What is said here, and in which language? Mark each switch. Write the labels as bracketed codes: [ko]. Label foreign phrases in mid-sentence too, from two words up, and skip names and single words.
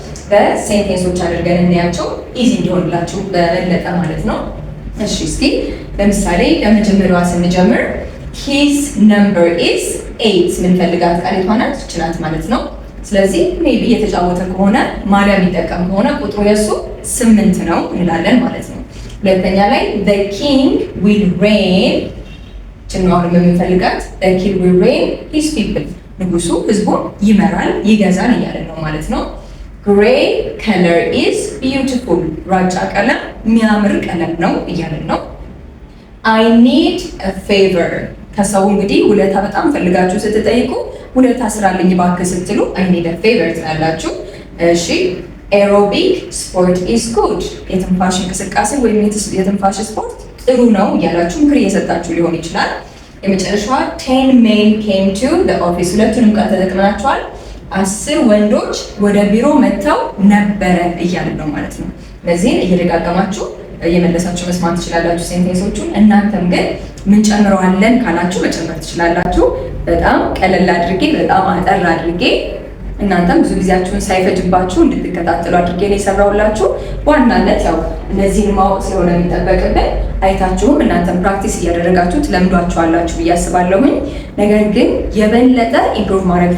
[am] በሴንቴንሶች አድርገን እናያቸው፣ ኢዚ እንዲሆንላችሁ በበለጠ ማለት ነው። እሺ እስኪ ለምሳሌ ከመጀመሪያዋ ስንጀምር [en] his number is [am] 8 ምንፈልጋት ቃሊቷ ናት ይህች ናት ማለት ነው። ስለዚህ ሜቢ እየተጫወተ ከሆነ ማሊያ የሚጠቀም ከሆነ ቁጥሩ የሱ 8 ነው እንላለን ማለት ነው። ሁለተኛ ላይ [en] the king will reign [am] ጭናውን የምንፈልጋት [en] the king will reign his people [am] ንጉሱ ህዝቡን ይመራል ይገዛል እያለን ነው ማለት ነው። [en] Gray color is beautiful [am] ግራጫ ቀለም የሚያምር ቀለም ነው እያልን ነው። [en] I need a favor [am] ከሰው እንግዲህ ውለታ በጣም ፈልጋችሁ ስትጠይቁ ውለታ ስራልኝ እባክህ ስትሉ [en] I need a favor [am] ትላላችሁ። እሺ [en] aerobic sport is good [am] የትንፋሽ እንቅስቃሴ ወይም የትንፋሽ ስፖርት ጥሩ ነው እያላችሁ ምክር እየሰጣችሁ ሊሆን ይችላል። የመጨረሻዋ [en] 10 men came to the office [am] ሁለቱንም ቃል ተጠቅመናቸዋል። 10 ወንዶች ወደ ቢሮ መጥተው ነበረ እያልን ነው ማለት ነው። ለዚህ እየደጋገማችሁ እየመለሳችሁ መስማት ትችላላችሁ ሴንቴንሶቹን። እናንተም ግን ምን ጨምረዋለን ካላችሁ መጨመር ትችላላችሁ። በጣም ቀለል አድርጌ በጣም አጠር አድርጌ እናንተም ብዙ ጊዜያችሁን ሳይፈጅባችሁ እንድትከታተሉ አድርጌ ነው የሰራሁላችሁ። በዋናነት ያው እነዚህን ማወቅ ስለሆነ የሚጠበቅብን አይታችሁም እናንተም ፕራክቲስ እያደረጋችሁ ትለምዷችኋላችሁ ብዬ አስባለሁኝ። ነገር ግን የበለጠ ኢምፕሩቭ ማድረግ